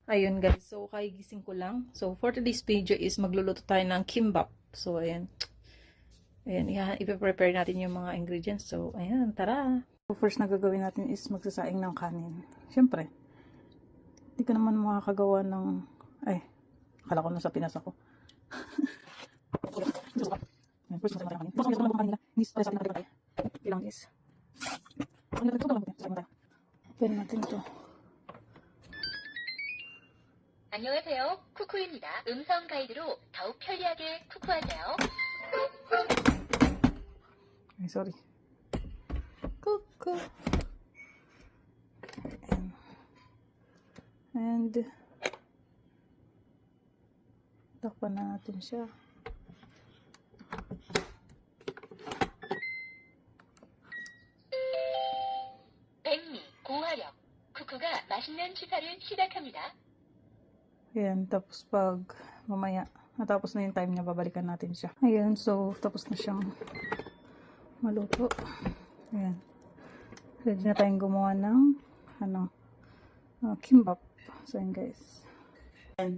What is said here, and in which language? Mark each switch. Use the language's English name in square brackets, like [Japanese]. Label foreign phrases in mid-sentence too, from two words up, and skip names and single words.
[Filipino] Ayun guys, so kagigising ko lang. So [English] for today's video [Filipino] is magluluto tayo ng kimbap. So ayan. Ayan, ipe-prepare natin yung mga ingredients. So ayan, tara! So first na gagawin natin is magsasaing ng kanin. Siyempre, hindi ka naman makakagawa ng... Ay, akala ko nasa Pinas ako. Ayan, first masasaing ng kanin. First masasaing ng kanin nila. Hindi sa atin natin tayo. Ilang is. Pwede natin ito. [Korean] 안녕하세요. 쿠쿠입니다. 음성 가이드로 더욱 편리하게 쿠쿠하세요. [Filipino] Ay, sorry. Kuku. And takpan na natin siya. [Korean] 백미, 고화력. 쿠쿠가 맛있는 취사를 시작합니다. [Filipino] Ayan, tapos pag mamaya, natapos na yung time niya, babalikan natin siya. Ayan, so tapos na siyang maluto. Ayan. Ready na tayong gumawa ng kimbap. So ayan guys. Ayan.